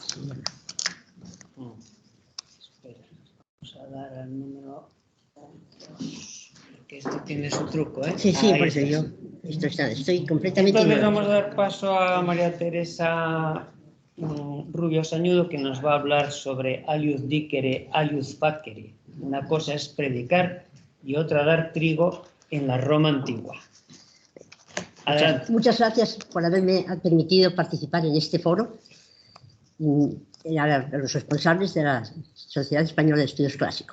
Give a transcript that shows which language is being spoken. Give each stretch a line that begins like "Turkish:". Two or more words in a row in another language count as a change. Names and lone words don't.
Spanish: Espera, vamos a dar al número 2, porque esto tiene su truco, ¿eh? Sí, Ahí por eso está. yo estoy completamente... Entonces vamos a dar paso a María Teresa Rubio Sañudo, que nos va a hablar sobre
Latin: aliud dicere, aliud facere.
Spanish: Una cosa es predicar y otra dar trigo en la Roma antigua. Adelante. Muchas gracias por haberme permitido participar en este foro. A los responsables de la Sociedad Española de Estudios Clásicos.